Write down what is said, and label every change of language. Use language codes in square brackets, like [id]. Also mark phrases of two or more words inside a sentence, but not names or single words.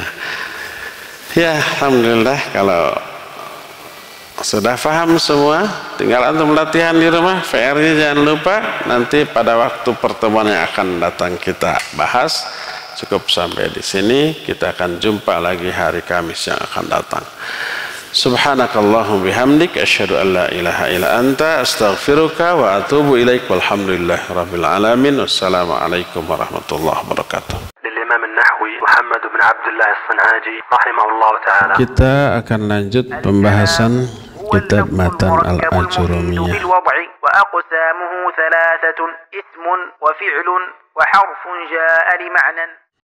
[id] Ya, alhamdulillah kalau sudah paham semua, tinggal antum latihan di rumah. PR-nya jangan lupa, nanti pada waktu pertemuan yang akan datang kita bahas. Cukup sampai di sini, kita akan jumpa lagi hari Kamis yang akan datang. [ar] Subhanakallahumma bihamdik asyhadu an la ilaha illa anta astaghfiruka wa atubu ilaik walhamdulillahi rabbil alamin. Wassalamualaikum warahmatullahi wabarakatuh. للإمام النحوي محمد بن عبد الله الصنعاجي رحمه الله تعالى. [id] Kita akan lanjut pembahasan kitab Matan al-Ajurumiyah. [ar] وأقسامه ثلاثة اسم وفعل وحرف جاء لمعنى